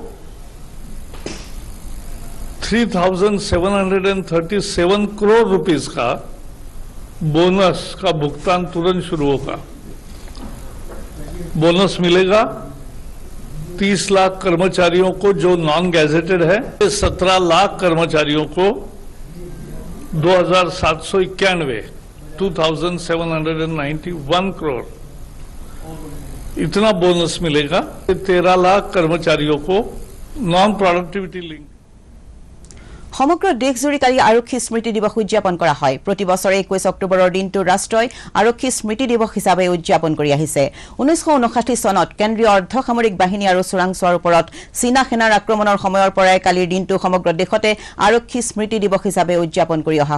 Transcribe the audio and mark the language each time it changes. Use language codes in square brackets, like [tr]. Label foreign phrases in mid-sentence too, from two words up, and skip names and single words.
[hi] 3,737 करोड़ रुपीस का बोनस का भुगतान तुरंत शुरू होगा बोनस मिलेगा 30 लाख कर्मचारियों को जो [en] non gazetted [hi] है 17 लाख कर्मचारियों को 2,791 करोड़ इतना बोनस मिलेगा 13 लाख कर्मचारियों को [en] non productivity link [as] সমগ্ৰ দেশজুৰি কালি আৰক্ষী স্মৃতি দিৱস উদযাপন কৰা হয় প্ৰতি বছৰে 21 অক্টোবৰৰ দিনটো ৰাষ্ট্ৰই আৰক্ষী স্মৃতি দিৱস হিচাপে উদযাপন কৰি আহিছে 1959 চনত কেন্দ্ৰীয় অৰ্ধসামৰিক বাহিনী আৰু চোৰাংচোৱাৰ ওপৰত চীনা সেনাৰ আক্ৰমণৰ সময়ৰ পৰাই কালিৰ দিনটো সমগ্ৰ দেশতে আৰক্ষী স্মৃতি দিৱস হিচাপে উদযাপন কৰি অহা